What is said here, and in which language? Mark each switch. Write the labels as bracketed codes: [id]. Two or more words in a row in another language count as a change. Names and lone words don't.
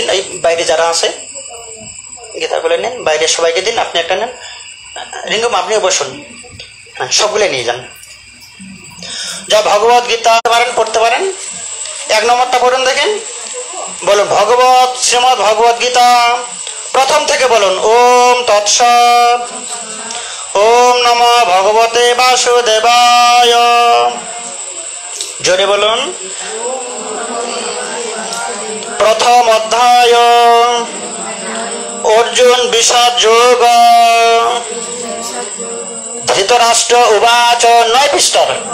[bn] এই বাইরে যারা আছে গীতাগুলো নেন, বাইরে সবাইকে দিন। আপনি একটা নেন। রিঙ্গম, আপনিও বসুন। হ্যাঁ, সবগুলো নিয়ে যান। যা ভগবত গীতা পারেন পড়তে পারেন। 1 নম্বরটা পড়ুন, দেখেন। বলুন ভগবত শ্রীমদ্ ভগবত গীতা, প্রথম থেকে বলুন। [sa] ওম তৎসৎ। ওম নমো ভগবতে বাসুদেবায়। [bn] জোরে বলুন। প্রথম অধ্যায় অর্জুন বিষাদ যোগ। [sa] ধৃতরাষ্ট্র উবাচ। 9 পৃষ্ঠার।